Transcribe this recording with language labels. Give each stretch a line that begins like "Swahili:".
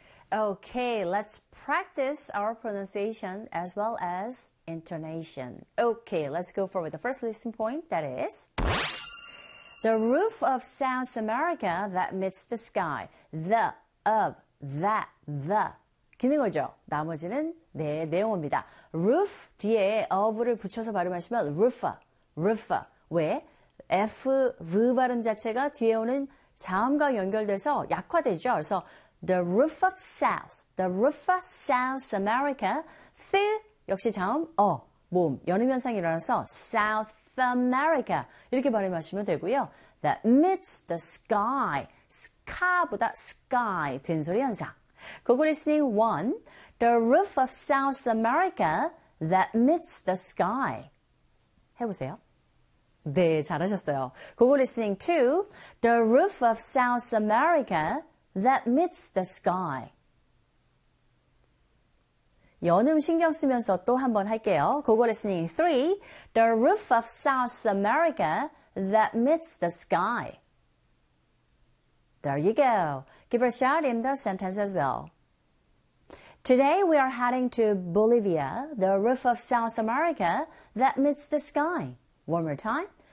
English: Okay, let's practice our pronunciation as well as intonation. Okay, let's go forward with the first listening point, that is... The roof of South America that meets the sky. The, of, that, the.
Korean: 기는 거죠. 나머지는 네 내용입니다. Roof 뒤에 of를 붙여서 발음하시면 roofer, roofer. 왜? F, V 발음 자체가 뒤에 오는 자음과 연결돼서 약화되죠.
English: 그래서 The roof of South, the roof of South America.
Korean: Th, 역시 자음, 어, 몸, 연음 현상이 일어나서 South America 이렇게 발음하시면 되고요.
English: That meets the sky. Sky보다 sky
Korean: 된 소리 현상.
English: Google listening 1. The roof of South America that meets the sky.
Korean: 해보세요. 네, 잘하셨어요.
English: Google listening 2. The roof of South America that meets the sky.
Korean: 연음 신경 쓰면서 또 한 번 할게요.
English: Google listening 3. The roof of South America that meets the sky. There you go. Give a shot in the sentence as well. Today we are heading to Bolivia, the roof of South America that meets the sky. One more time.